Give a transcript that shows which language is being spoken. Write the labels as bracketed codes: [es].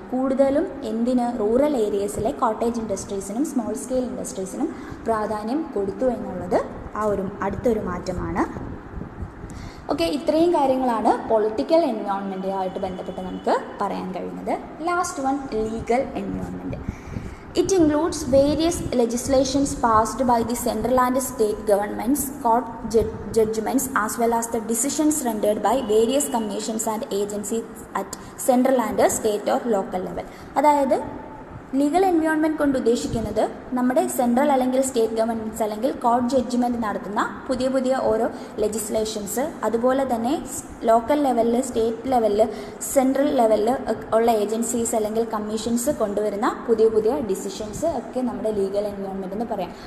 [ml] കൂടുതലും എന്തിന്? Rural ഏരിയസിലെ cottage ഇൻഡസ്ട്രീസിനും small scale ഇൻഡസ്ട്രീസിനും പ്രാധാന്യം കൊടുത്തു എന്നുള്ളത് അടുത്തൊരു മാറ്റമാണ്. ഓക്കെ, ഇത്രയും കാര്യങ്ങളാണ് പൊളിറ്റിക്കൽ എൻവയോൺമെൻറ്റുമായിട്ട് ബന്ധപ്പെട്ട് നമുക്ക് പറയാൻ കഴിയുന്നത്. [en] Last one, legal environment. It includes various legislations passed by the central and state governments, court judgments, as well as the decisions rendered by various commissions and agencies at central and state or local level. [ml] അതായത് legal environment കൊണ്ട് ഉദ്ദേശിക്കുന്നത് നമ്മുടെ central അല്ലെങ്കിൽ state governments അല്ലെങ്കിൽ court judgement നടത്തുന്ന പുതിയ ഓരോ legislations, അതുപോലെ തന്നെ ലോക്കൽ ലെവലിൽ, സ്റ്റേറ്റ് ലെവലിൽ, സെൻട്രൽ ലെവലിൽ ഉള്ള ഏജൻസീസ് അല്ലെങ്കിൽ കമ്മീഷൻസ് കൊണ്ടുവരുന്ന പുതിയ ഡിസിഷൻസ് ഒക്കെ നമ്മുടെ ലീഗൽ എൻവയോൺമെൻറ്റ് എന്ന് പറയാം.